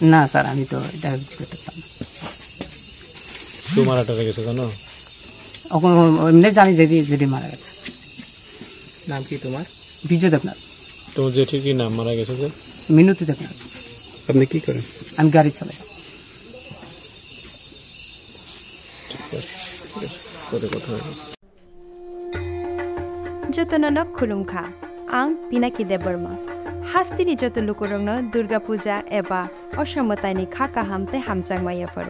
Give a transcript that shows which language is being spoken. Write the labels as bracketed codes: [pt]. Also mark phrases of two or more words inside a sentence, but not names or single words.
[bn] না স্যার, আমি তো এটা করতে পারতাম না। তোমার আটা গেছে জানো? এমনি জানি যেটি মারা গেছে। নাম কি তোমার? বিজয় দেবনাথ। তোমার জেঠি কি নাম মারা গেছে? যে মিনতি দেবনাথ। আপনি কি করেন? আমি গাড়ি চালাই। [trp] जतन खुलुमखा आं पिनाकी देबबर्मा हास्तिनि जत लुकुरंनो दुर्गा पूजा एबा असामतानि खाका हामते हामचां मायाफोर